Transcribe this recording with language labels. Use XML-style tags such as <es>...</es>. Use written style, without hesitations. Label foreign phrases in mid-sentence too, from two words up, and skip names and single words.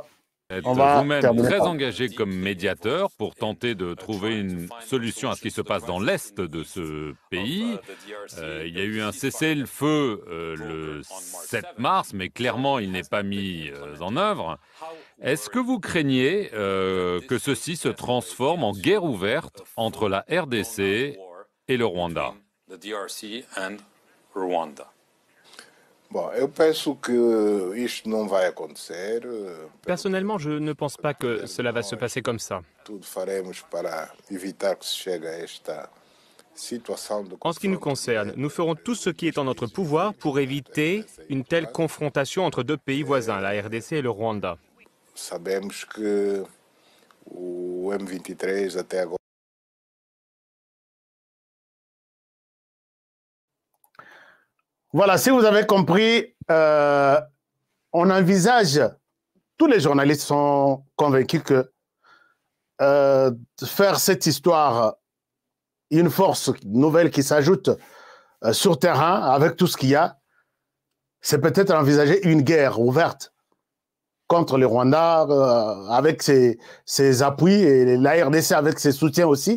<fr>On va vous-même très engagé comme médiateur pour tenter de trouver une solution à ce qui se passe dans l'est de ce pays. Il y a eu un cessez-le-feu le 7 mars, mais clairement il n'est pas mis en œuvre. Est-ce que vous craignez que ceci se transforme en guerre ouverte entre la RDC et le Rwanda?</fr> <pt>Bom, eu penso que isto não vai acontecer.</pt> <fr>Personnellement, je ne pense pas que cela va se passer comme ça.</fr> <pt>Tudo faremos para evitar que se chegue a esta situação de...</pt> <fr>En ce qui nous concerne, nous ferons tout ce qui est en notre pouvoir pour éviter une telle confrontation entre deux pays voisins, la RDC et le Rwanda.</fr> <pt>Sabemos que o M23 até agora...</pt> <fr>Voilà, si vous avez compris, on envisage, tous les journalistes sont convaincus que faire cette histoire, une force nouvelle qui s'ajoute sur terrain avec tout ce qu'il y a, c'est peut-être envisager une guerre ouverte contre les Rwandais avec ses appuis et la RDC avec ses soutiens aussi.</fr>